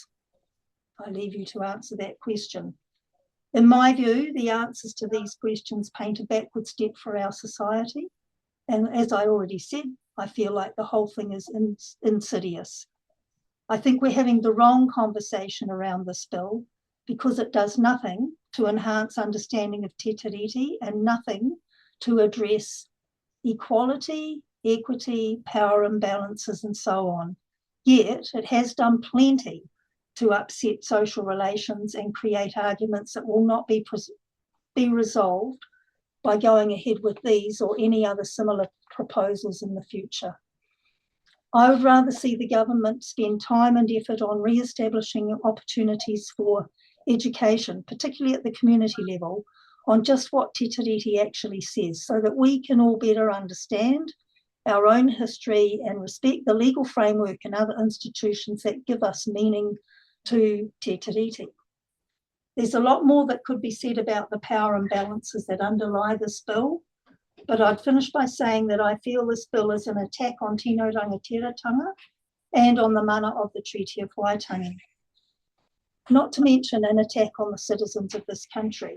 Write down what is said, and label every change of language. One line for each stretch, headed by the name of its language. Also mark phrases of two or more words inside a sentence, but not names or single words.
English: I leave you to answer that question. In my view, the answers to these questions paint a backward step for our society. And as I already said, I feel like the whole thing is insidious. I think we're having the wrong conversation around this bill because it does nothing to enhance understanding of
Māori: te tiriti
English: and nothing to address equality, equity, power imbalances, and so on. Yet it has done plenty to upset social relations and create arguments that will not be resolved by going ahead with these or any other similar proposals in the future. I would rather see the government spend time and effort on re-establishing opportunities for education, particularly at the community level, on just what
Māori: te tiriti
English: actually says, so that we can all better understand our own history and respect the legal framework and other institutions that give us meaning to
Māori: te tiriti.
English: There's a lot more that could be said about the power imbalances that underlie this bill, but I'd finish by saying that I feel this bill is an attack on
Māori: Tino Rangatira-tanga
English: and on the mana of the Treaty of Waitangi, not to mention an attack on the citizens of this country.